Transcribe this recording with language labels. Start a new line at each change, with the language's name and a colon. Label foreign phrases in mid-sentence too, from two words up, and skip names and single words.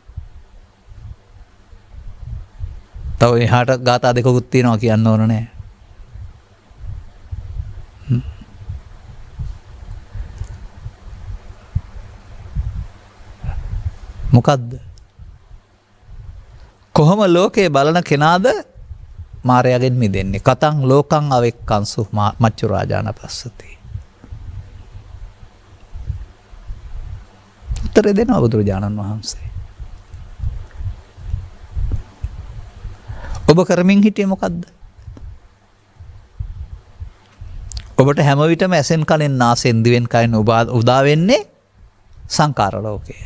Sinhala: තව එහාට ගාථා දෙකකුත් තියෙනවා කියන්න ඕන නෑ. මොකද්ද? කොහොම ලෝකේ බලන කෙනාද මාරයාගෙන් මිදෙන්නේ?
Pali: කතං ලෝකං අවෙක්කංසු මච්චු රාජාන පස්සති.
Sinhala: උත්තර දෙනවා බුදුරජාණන් වහන්සේ. ඔබ කරමින් හිටියේ මොකද්ද? ඔබට හැම විටම ඇසෙන් කනෙන් නාසයෙන් දිවෙන් කයෙන් උදා වෙන්නේ සංකාර ලෝකයේ.